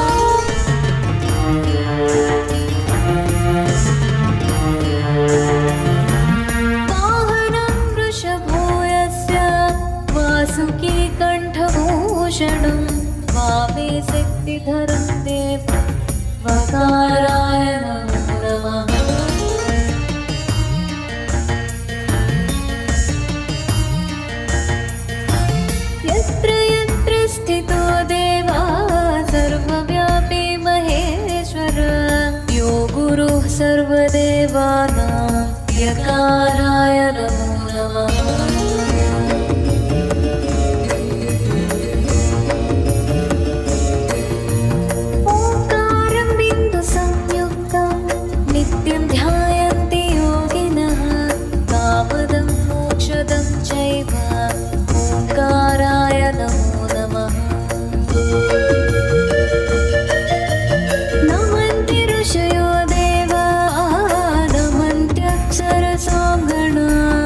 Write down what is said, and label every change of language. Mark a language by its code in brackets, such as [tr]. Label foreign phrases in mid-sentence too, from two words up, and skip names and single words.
[sa] వాహనం వృషభో యస్య వాసుకీ కంఠభూషణం వామే శక్తిధరం దేవం వకారాయ నమో నమః यत्र यत्र स्थितो देवा सर्वव्यापी महेश्वर यो गुरुः सर्वदेवानां यकाराय नमो नमः ఓంకారం బిందు సంయుక్తం నిత్యం ధ్యాయంతి యోగినః కామదం మోక్షదం చైవ ఓంకారాయ నమో నమః నమంతి ఋషయో దేవా నమంత్యప్సరసాం గణాః